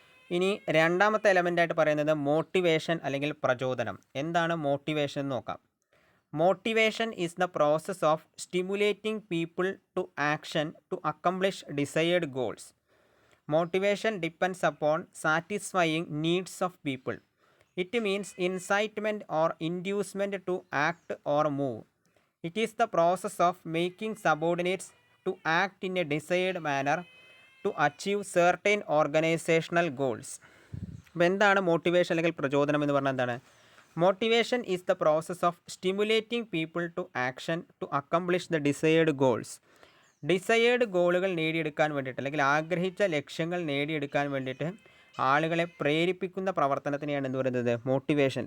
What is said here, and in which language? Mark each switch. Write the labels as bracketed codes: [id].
[ml] ഇനി രണ്ടാമത്തെ എലമെൻ്റായിട്ട് പറയുന്നത് മോട്ടിവേഷൻ അല്ലെങ്കിൽ പ്രചോദനം. എന്താണ് മോട്ടിവേഷൻ എന്ന് നോക്കാം. [en] Motivation is the process of stimulating people to action to accomplish desired goals. Motivation depends upon satisfying needs of people. It means incitement or inducement to act or move. It is the process of making subordinates to act in a desired manner to achieve certain organizational goals. [ml] അപ്പോൾ എന്താണ് motivation അല്ലെങ്കിൽ പ്രചോദനം എന്ന് പറഞ്ഞാൽ എന്താണ്? [en] Motivation is the process of stimulating people to action to accomplish the desired goals. [ml] Desired ഗോളുകൾ നേടിയെടുക്കാൻ വേണ്ടിയിട്ട് അല്ലെങ്കിൽ ആഗ്രഹിച്ച ലക്ഷ്യങ്ങൾ നേടിയെടുക്കാൻ വേണ്ടിയിട്ട് ആളുകളെ പ്രേരിപ്പിക്കുന്ന പ്രവർത്തനത്തിനെയാണ് എന്ത് പറയുന്നത്? മോട്ടിവേഷൻ.